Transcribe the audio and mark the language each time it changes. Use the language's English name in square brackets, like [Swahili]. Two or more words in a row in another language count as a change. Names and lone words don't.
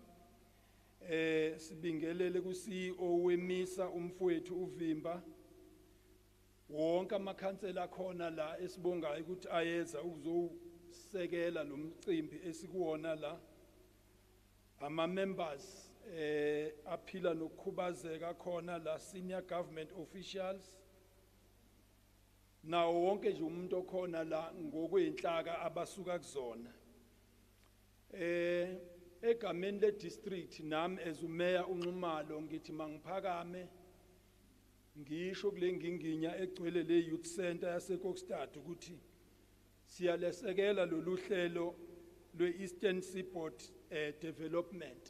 [Zulu] Sibingelele ku-CEO weMISA umfowethu uVimba, wonke amakhansela khona la esibongayo ukuthi ayeza ukuzosekela lo mcimbi esikuwona la. Ama-members aphila nokukhubazeka khona la, [English] senior government officials, [Zulu] nawo wonke nje umuntu okhona la ngokweyinhlaka abasuka kuzona. Egameni le-district nami as umeya uNxumalo ngithi mangiphakame ngisho kule nginginya egcwele le youth center yase Kokstad ukuthi siyalesekela lolu hlelo lwe-Eastern Seaboard development.